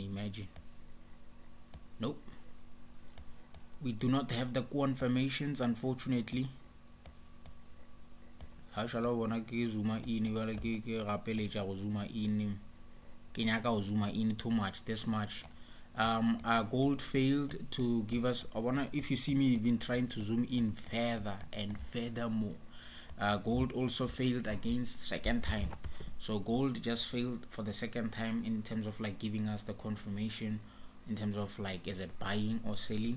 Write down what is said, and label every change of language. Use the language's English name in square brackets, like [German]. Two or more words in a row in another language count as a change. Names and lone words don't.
[English] Imagine. Nope, we do not have the confirmations, unfortunately. [Northern Sotho] Ha shala bona ke [English] zooma in [Northern Sotho] jwale ke gapeletša go [English] zooma in, [Northern Sotho] ke nyaka go [English] zooma in too much, this much. Gold failed to give us. I wanna, if you see me even trying to zoom in further and further more, gold also failed against second time. So gold just failed for the second time in terms of like giving us the confirmation in terms of like is it buying or selling.